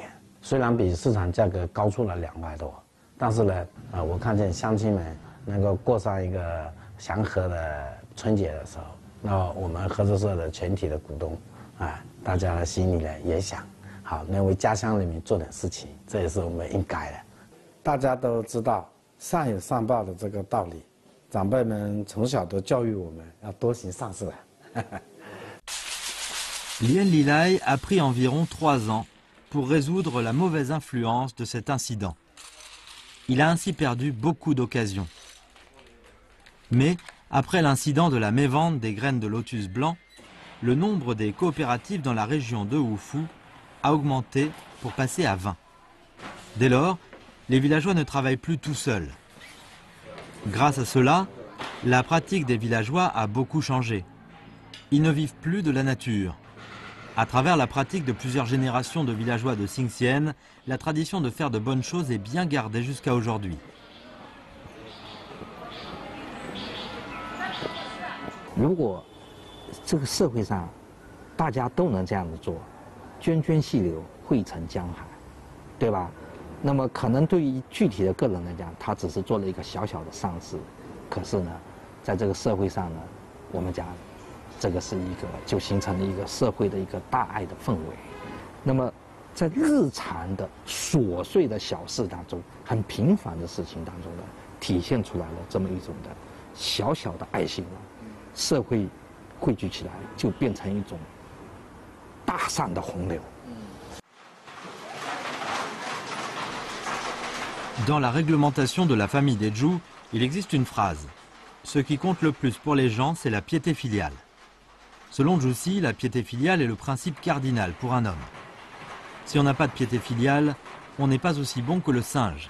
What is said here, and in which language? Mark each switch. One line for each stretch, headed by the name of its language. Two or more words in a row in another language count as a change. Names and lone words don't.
Chinese: 虽然比市场价格高出了2块多，但是呢，我看见乡亲们能够过上一个祥和的春节的时候，那我们合作社的全体的股东，大家的心里呢也想，好能为家乡人民做点事情，这也是我们应该的。大家都知道善有善报的这个道理，长辈们从小都教育我们要多行善事。
French: Lien Lilai a pris environ 3 ans pour résoudre la mauvaise influence de cet incident. Il a ainsi perdu beaucoup d'occasions. Mais, après l'incident de la mévente des graines de lotus blanc, le nombre des coopératives dans la région de Wufu a augmenté pour passer à 20. Dès lors, les villageois ne travaillent plus tout seuls. Grâce à cela, la pratique des villageois a beaucoup changé. Ils ne vivent plus de la nature. À travers la pratique de plusieurs générations de villageois de Xingxian, la tradition de faire de bonnes choses est bien gardée jusqu'à aujourd'hui.
Chinese: 如果这个社会上大家都能这样子做，涓涓细流汇成江海，对吧？那么可能对于具体的个人来讲，他只是做了一个小小的善事，可是呢，在这个社会上呢，我们讲这个是一个就形成了一个社会的一个大爱的氛围。那么在日常的琐碎的小事当中，很平凡的事情当中呢，体现出来了这么一种的小小的爱心呢，社会汇聚起来就变成一种大善的洪流。
French: Dans la réglementation de la famille des Zhou, il existe une phrase. Ce qui compte le plus pour les gens, c'est la piété filiale. Selon Zhu Si, la piété filiale est le principe cardinal pour un homme. Si on n'a pas de piété filiale, on n'est pas aussi bon que le singe.